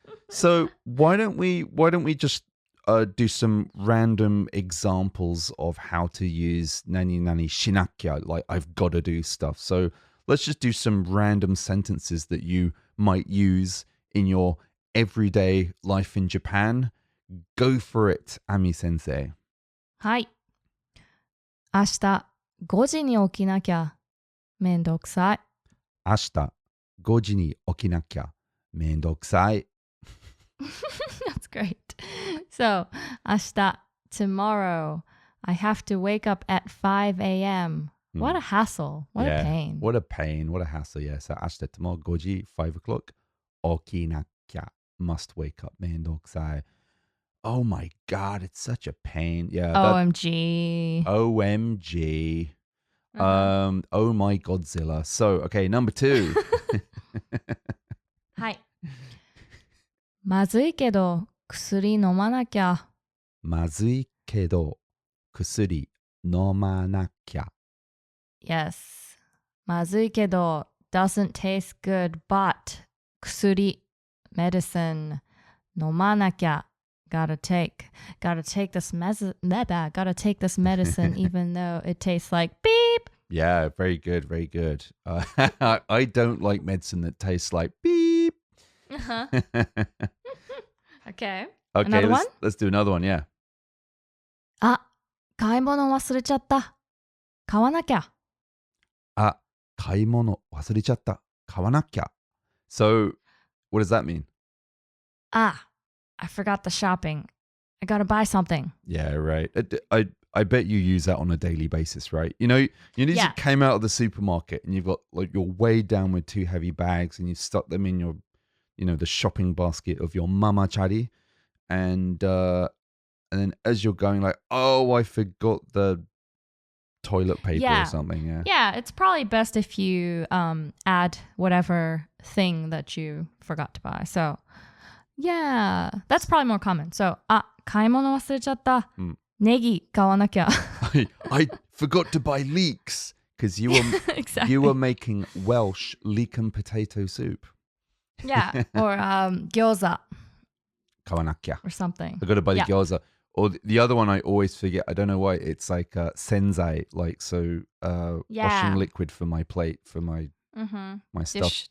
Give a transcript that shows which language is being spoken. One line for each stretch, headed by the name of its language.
English: So why don't we just do some random examples of how to use
Japanese: nani nani shinakya,
English: like I've got to do stuff. So let's just do some random sentences that you might use in your everyday life in Japan. Go for it, Ami sensei.
Japanese: はい。明日5時に起きなきゃめんどくさい。明日5時に起きなきゃめんどくさい。
English: That's great. So, 明日 tomorrow, I have to wake up at 5 a.m. What a hassle. What a pain. What a pain. What a hassle. Yeah. So, 明日 tomorrow 5時 5 o'clock
Japanese: 起きなきゃ
English: must wake up
Japanese: めんどくさい。
English: Oh my God, it's such a pain. Yeah. OMG. OMG. Oh my Godzilla. So, okay, number 2.
Japanese: はい。まずいけど薬飲まなきゃ。まずいけど薬飲まなきゃ。
English: Yes.
Japanese: まずいけど
English: doesn't taste good, but 薬 medicine
Japanese: 飲まなきゃ。
English: Gotta take this medicine even though it tastes like beep. Yeah, very good, very good. I don't like medicine that tastes like beep. Uh-huh. Okay. Okay, Another one? let's do another one, yeah.
Japanese: あ、買い物忘れちゃった。買わなきゃ。あ、買い物忘れちゃった。買わなきゃ。 So, what does that mean?
English: Ah, I forgot the shopping. I gotta buy something. Yeah, right. I bet you use that on a daily basis, right? You Yeah. came out of the supermarket and you've got like you're weighed down with two heavy bags and you've stuck them in your, the shopping basket of your mama chari, and then as you're going like, oh, I forgot the toilet paper or something. Yeah. Yeah, it's probably best if you add whatever thing that you forgot to buy. So, yeah, that's probably more common.
Japanese: So, あ、買い物忘れちゃった。ネギ買わなきゃ。
English: I forgot to buy leeks because Exactly. you were making Welsh leek and potato soup. Yeah, or gyoza
Japanese: 買わなきゃ.
English: or something. I got to buy the Yeah. gyoza. Or the other one I always forget. I don't know why. It's like senzai, like washing liquid for my plate, for my my stuff,